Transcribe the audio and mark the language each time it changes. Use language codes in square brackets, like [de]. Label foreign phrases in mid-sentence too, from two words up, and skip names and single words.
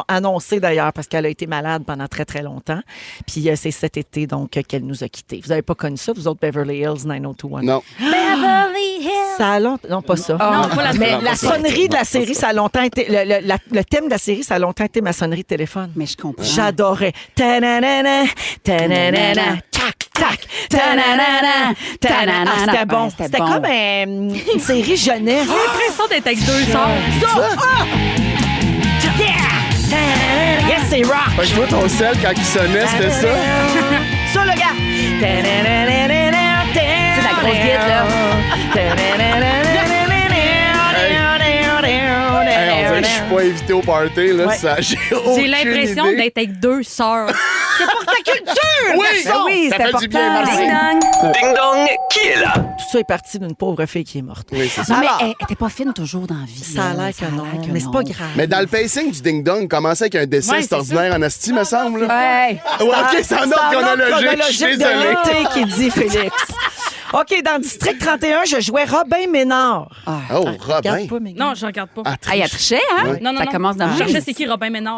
[fr] annoncée d'ailleurs parce qu'elle a été malade pendant très, très longtemps. Puis c'est cet été donc qu'elle nous a quittés. Vous n'avez pas connu ça, vous autres, Beverly Hills 90210? Non. Beverly Hills. Ça a longtemps... Non, pas ça. Non, pas la Mais Non, la pas ça. sonnerie de la Non, pas série, ça. ça a longtemps été... Le thème de la série, ça a longtemps été ma sonnerie de téléphone. Mais je comprends. J'adorais. Ta-na-na-na, ta-na-na-na, tac, tac, ta-na-na-na, ta-na-na. Ah, c'était bon. C'était C'était bon. comme une série jeunesse. J'ai l'impression d'être avec deux sœurs. Ta-na-na-na. Yes, c'est rock. Fait que toi, ton sel, quand il sonnait, c'était ça? Ça, le gars. C'est la grosse guide, là. Hey, on dirait que je suis pas invité au party, là. Ouais. Ça, j'ai J'ai aucune l'impression idée. d'être avec deux sœurs. C'est pour ta culture! Oui, garçon! oui, ça c'est fait du bien, important. merci. Ding dong! Ding dong, qui est là? Tout ça est parti d'une pauvre fille qui est morte. Oui, c'est ça. Non, mais Alors, elle était pas fine toujours dans la vie. ça a l'air que non, mais c'est pas grave. Mais dans le pacing du ding-dong, commencer avec un décès, Ouais, c'est c'est ordinaire en asti, me semble. là. Ouais. Ouais, OK, c'est en ordre chronologique. Je suis de désolé. l'été qui dit Félix. OK, dans le district 31, je jouais Robin Ménard. Oh, Robin. Regarde pas, Mégane. Non, je regarde pas. Ah, Ah, il a triché, hein? Ouais. Non, non, Ça non. commence dans Je le cherchais c'est qui Robin Ménard.